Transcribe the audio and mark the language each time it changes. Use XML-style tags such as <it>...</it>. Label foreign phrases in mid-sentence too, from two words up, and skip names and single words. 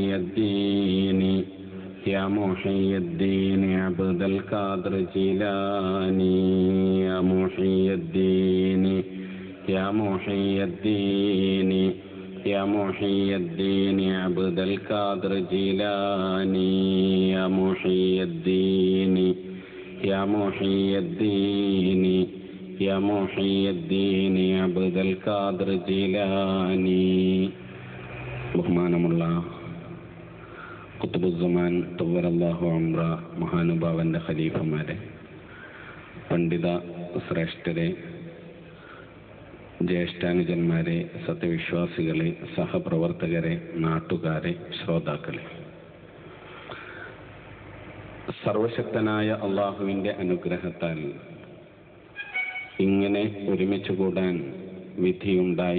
<ar>الدين يا محي الدين عبد القادر جيلاني يا محي الدين يا محي الدين يا محي الدين عبد القادر جيلاني يا محي الدين يا محي الدين يا محي الدين عبد القادر جيلاني.</ar> <ml>ബഹുമാനമുള്ള</ml> <ar>قطب الزمان طول الله عمره</ar> <ml>മഹാനുഭാവന്റെ ഖലീഫമാരെ, പണ്ഡിത ശ്രേഷ്ഠരെ, ജ്യേഷ്ഠാനുജന്മാരെ, സത്യവിശ്വാസികളെ, സഹപ്രവർത്തകരെ, നാട്ടുകാരെ, ശ്രോതാക്കളെ, സർവശക്തനായ അള്ളാഹുവിൻ്റെ അനുഗ്രഹത്താൽ ഇങ്ങനെ ഒരുമിച്ച് കൂടാൻ വിധിയുണ്ടായി.</ml>